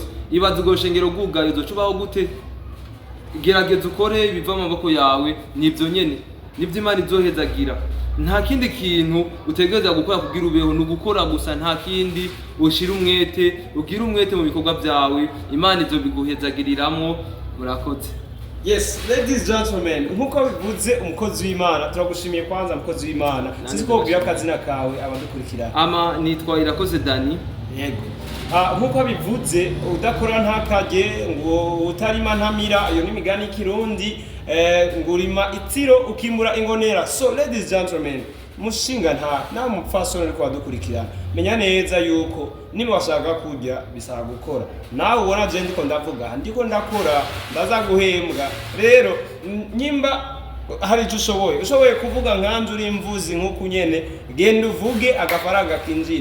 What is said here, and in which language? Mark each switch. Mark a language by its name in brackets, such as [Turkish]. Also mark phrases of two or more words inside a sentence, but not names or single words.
[Rundi] Ibaze ubwo shengero bwugaye uzocubaho gute? Gerageza ukore ibiva mu maboko yawe, nibyo nyene nibyo Imana izohezagira. Nta kindi kintu utegereza gukora kugira ubeho, no gukora gusa, nta kindi. Ushira umwete, ugira umwete mu bikorwa byawe, Imana izobiguhezagiriramwo. Murakoze. [English] Yes, ladies and gentlemen, [Rundi] nkuko bivuze umukozi w'Imana, turagushimiye kwanza umukozi w'Imana. Sinzi ko ubwira akazina kawe abadukurikira. Nitwa Irakoze Dany. Yego. Nkuko bivuze udakora ntakarye, ngo utarima ntamira, iyo ni imigani y'ikirundi. Ngurima itiro ukimura ingonera. [English] So ladies and gentlemen, [Rundi] mushinga nta mupfasoni ariko badukurikira, menya neza yuko niba washaka kujya bisaba gukora. Nawe ubona je ndiko ndakora ndazaguhembwa. Rero nyimba hari icyo ushoboye kuvuga nkanje uri imvuzi nkuko nyene, genda uvuge agafaranga kinjira.